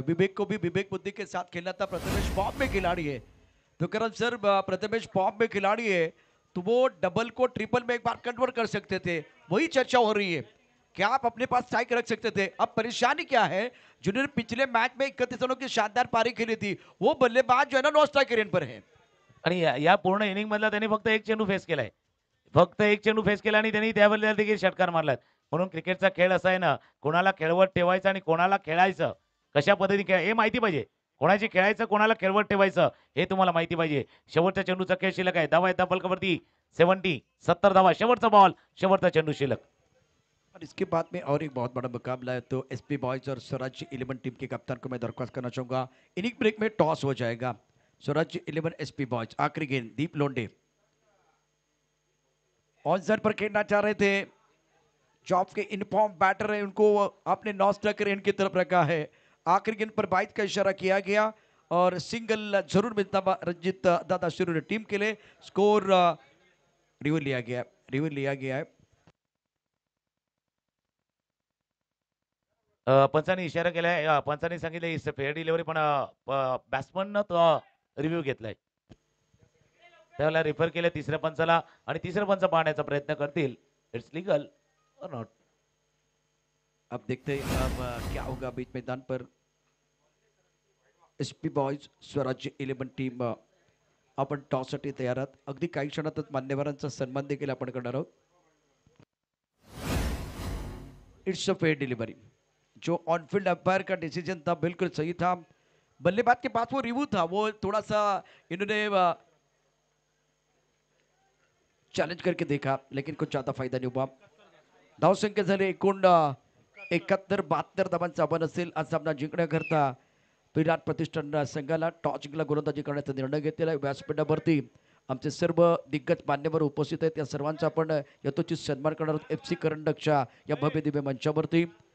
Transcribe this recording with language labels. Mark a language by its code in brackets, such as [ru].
[hi] विवेक को भी विवेक बुद्धि के साथ खेलना था. प्रथमेश फॉर्म में खिलाड़ी है तो करम सर प्रथमेश फॉर्म में खिलाड़ी है तो वो डबल को ट्रिपल में एक बार कन्वर्ट कर सकते थे. वही चर्चा हो रही है क्या आप अपने पास स्ट्राइक रख सकते थे. अब परेशानी क्या है, जिन्होंने पिछले मैच में 31 रनों की शानदार पारी खेली थी वो बल्लेबाज जो है ना नो स्ट्राइक रेंज पर है. [mr] आणि या पूर्ण इनिंग मधला त्यांनी फक्त एक चेंडू फेस केलाय. फक्त एक चेंडू फेस केला आणि त्यांनी त्याबद्दल देखील षटकार मारलाय. म्हणून क्रिकेटचा खेळ असा आहे ना कोणाला खेळवत ठेवायचं आणि कोणाला खेळायचं कशा पद्धतीने हे माहिती पाहिजे. कोणाची खेळायचं कोणाला खेळवत ठेवायचं हे तुम्हाला माहिती पाहिजे. शेवटच्या चेंडूचा खेळ शिल्लक आहे. धावा येतात फलकावरती 70 धावा. शेवटचा बॉल शेवटचा चेंडू शिल्लक. [hi] और इसके बाद में और एक बहुत बड़ा मुकाबला है तो एसपी बॉयज और स्वराज 11 टीम के कप्तान को मैं दरख्वास्त करना चाहूंगा. इनिंग ब्रेक में टॉस हो जाएगा. स्वराज 11 एसपी बॉयज आखिरी गेंद दीप लोंडे ऑन साइड पर खेलना चाह रहे थे. जॉब के इनफॉर्म बैटर है उनको आपने नॉ स्ट्राइकर एंड की तरफ रखा है. आखिरी गेंद पर 22 का इशारा किया गया और सिंगल जरूर मिलता रंजीत दादा शिरोले टीम के लिए. स्कोर रिव्यू लिया गया है. [mr] पंचांनी इशारा केलाय. पंचांनी सांगितलं [en] it's fair delivery [mr] पण बॅट्समन रिव्ह्यू घेतलाय. त्याला रेफर केलं तिसऱ्या पंचाला आणि तिसऱ्या पंच पाहण्याचा प्रयत्न करतील. [en] it's legal [hi] और [en] Not. [hi] अब देखते हैं अब क्या होगा बीच मैदान पर. [mr] एसपी बॉयज स्वराज्य 11 टीम आपण टॉस साठी तयार आहात. अगदी काही क्षणातच मान्यवरांचा सन्मान देखील आपण करणार आहोत. [en] It's a fair delivery. [hi] जो ऑनफील्ड अंपायर का डिसीजन था बिल्कुल सही था. बल्लेबाज के पास वो रिव्यू था, वो थोड़ा सा इन्होंने चॅलेंज करके देखा लेकिन कुछ ज्यादा फायदा नहीं हुआ. [mr] धावसंख्या झाली एकूण 71-72 धावांचा आव्हान असेल आज सामना जिंकण्याकरता. विराट प्रतिष्ठान संघाला टॉस जिंकला गोलंदाजी करण्याचा निर्णय घेतलेला आहे. व्यासपीठावरती आमचे सर्व दिग्गज मान्यवर उपस्थित आहेत. या सर्वांचा आपण यथोचित सन्मान करणार आहोत FC करंडकच्या या भव्य दिव्य मंचावरती.